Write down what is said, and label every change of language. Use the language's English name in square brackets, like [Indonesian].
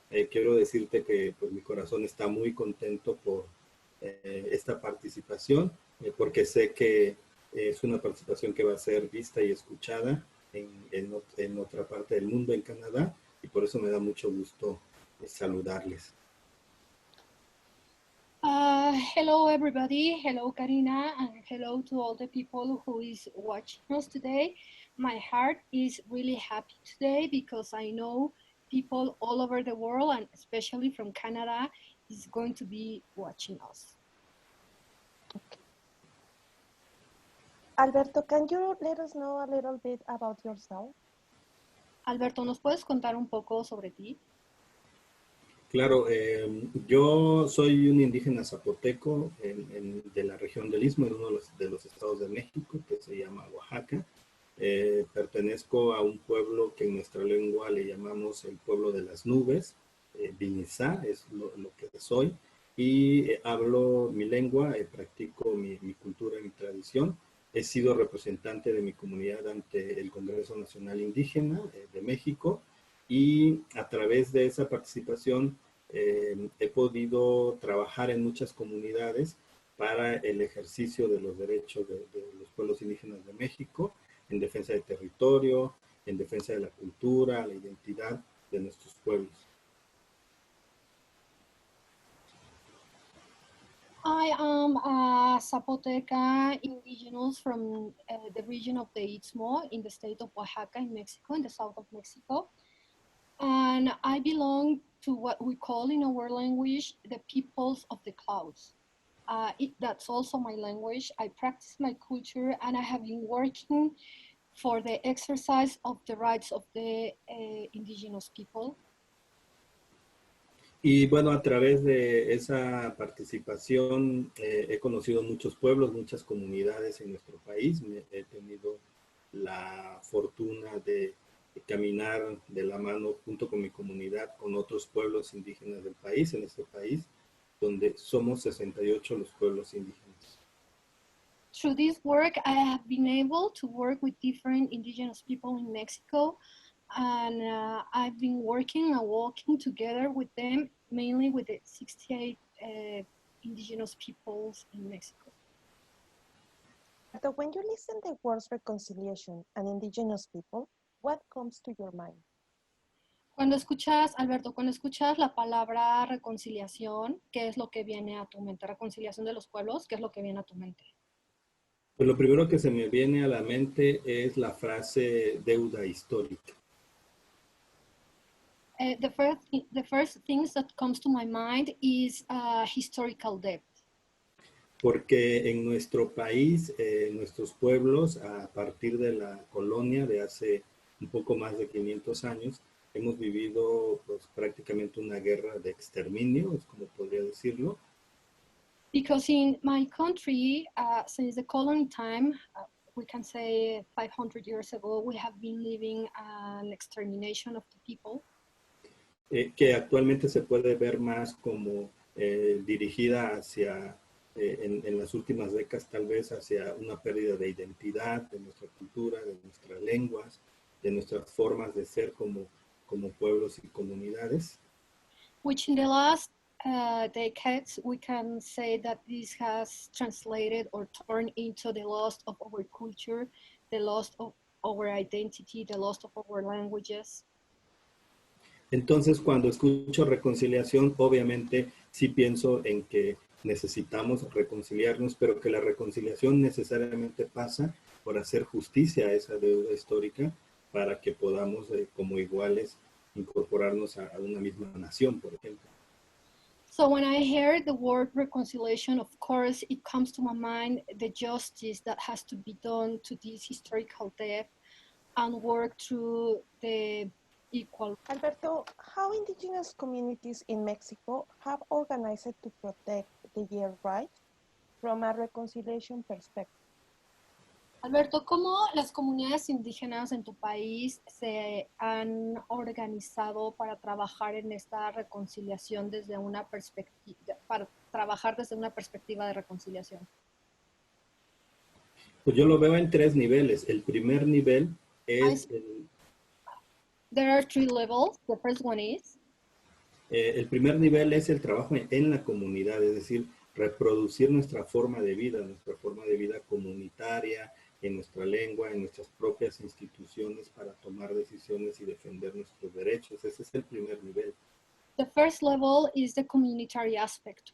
[Spanish] Quiero decirte que pues, mi corazón está muy contento por esta participación, porque sé que es una participación que va a ser vista y escuchada en otra parte del mundo, en Canadá, y por eso me da mucho gusto saludarles. [English] Hello everybody, hello Karina, and hello to all the people who is watching us today. My heart is really happy today because I know people all over the world and especially from Canada is going to be watching us. Alberto, can you let us know a little bit about yourself? [Spanish] Alberto, ¿nos puedes contar un poco sobre ti? Claro, yo soy un indígena zapoteco de la región del Istmo, en uno de los estados de México, que se llama Oaxaca. Pertenezco a un pueblo que en nuestra lengua le llamamos el pueblo de las nubes, Vinizá es lo que soy, y hablo mi lengua, practico mi cultura y mi tradición. He sido representante de mi comunidad ante el Congreso Nacional Indígena de México, y a través de esa participación he podido trabajar en muchas comunidades para el ejercicio de los derechos de los pueblos indígenas de México, en defensa del territorio, en defensa de la cultura, la identidad de nuestros pueblos. [English] I am a Zapoteca indigenous from the region of the Istmo in the state of Oaxaca in Mexico, in the south of Mexico. And I belong to what we call in our language the peoples of the clouds. That's also my language. I practice my culture and I have been working for the exercise of the rights of the indigenous people. [Spanish] Y bueno, a través de esa participación he conocido muchos pueblos, muchas comunidades en nuestro país. He tenido la fortuna de caminar de la mano junto con mi comunidad, con otros pueblos indígenas del país, en este país, donde somos 68 los pueblos indígenas. [English] Through this work, I have been able to work with different indigenous people in Mexico, and I've been working and walking together with them, mainly with the 68 indigenous peoples in Mexico. So when you listen the words reconciliation and indigenous people, what comes to your mind? [Spanish] Cuando escuchas, Alberto, cuando escuchas la palabra reconciliación, ¿qué es lo que viene a tu mente? Reconciliación de los pueblos, ¿qué es lo que viene a tu mente? Pues lo primero que se me viene a la mente es la frase deuda histórica. [English] The first things that comes to my mind is historical debt. [Spanish] Porque en nuestro país, nuestros pueblos, a partir de la colonia de hace un poco más de 500 años, hemos vivido pues, prácticamente una guerra de exterminio, es como podría decirlo. [English] Because in my country, since the colony time, we can say 500 years ago, we have been living an extermination of the people. [Spanish] Que actualmente se puede ver más como dirigida hacia, en las últimas décadas tal vez, hacia una pérdida de identidad, de nuestra cultura, de nuestras lenguas, de nuestras formas de ser como pueblos y comunidades. [English] Which in the last decades, we can say that this has translated or turned into the loss of our culture, the loss of our identity, the loss of our languages. [Spanish] Entonces, cuando escucho reconciliación, obviamente sí pienso en que necesitamos reconciliarnos, pero que la reconciliación necesariamente pasa por hacer justicia a esa deuda histórica para que podamos, como iguales, incorporarnos a una misma nación, por ejemplo. [English] So when I hear the word reconciliation, of course, it comes to my mind the justice that has to be done to this historical debt and work through the equal. Alberto, how indigenous communities in Mexico have organized to protect their rights from a reconciliation perspective? [Spanish] Alberto, ¿cómo las comunidades indígenas en tu país se han organizado para trabajar en esta reconciliación desde una perspectiva, para trabajar desde una perspectiva de reconciliación? Pues yo lo veo en 3 niveles. El primer nivel es [English] There are 3 levels. The first one is [Spanish] el primer nivel es el trabajo en la comunidad, es decir, reproducir nuestra forma de vida comunitaria, en nuestra lengua, en nuestras propias instituciones para tomar decisiones y defender nuestros derechos. Ese es el primer nivel. [English] the first level is the communitary aspect.